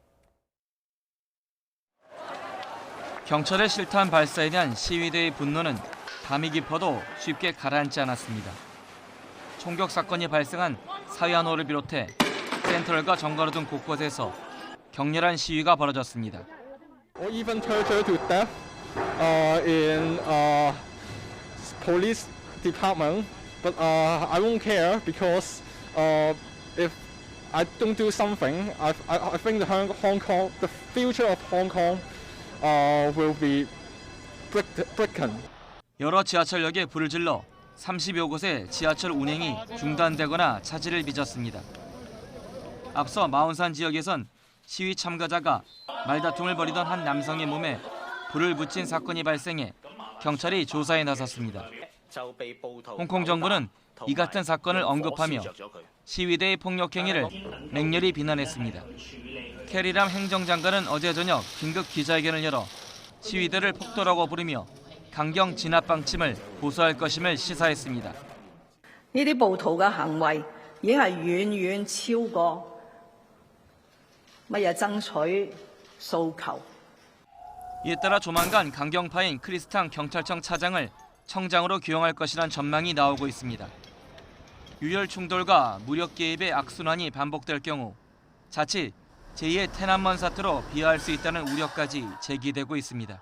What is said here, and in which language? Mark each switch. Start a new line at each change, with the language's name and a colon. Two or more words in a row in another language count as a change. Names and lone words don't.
Korean: 경찰의 실탄 발사에 대한 시위대의 분노는 밤이 깊어도 쉽게 가라앉지 않았습니다. 총격 사건이 발생한 사이아노를 비롯해 센트럴과 정가로 등 곳곳에서 격렬한 시위가 벌어졌습니다.
English: Even torture to death in police department, but I won't care because if I don't do something, I think the Hong Kong, the future of Hong Kong, will be broken.
Korean: 여러 지하철역에 불을 질러 30여 곳의 지하철 운행이 중단되거나 차질을 빚었습니다. 앞서 마운산 지역에선 시위 참가자가 말다툼을 벌이던 한 남성의 몸에 불을 붙인 사건이 발생해 경찰이 조사에 나섰습니다. 홍콩 정부는 이 같은 사건을 언급하며 시위대의 폭력 행위를 맹렬히 비난했습니다. 캐리람 행정장관은 어제 저녁 긴급 기자회견을 열어 시위대를 폭도라고 부르며 강경 진압 방침을 고수할 것임을 시사했습니다.
Cantonese: 呢啲暴徒嘅行為已經係遠遠超過乜嘢爭取訴求。
Korean: 이에 따라 조만간 강경파인 크리스탄 경찰청 차장을 청장으로 기용할 것이란 전망이 나오고 있습니다. 유혈 충돌과 무력 개입의 악순환이 반복될 경우 자칫 제2의 테난먼 사태로 비화할 수 있다는 우려까지 제기되고 있습니다.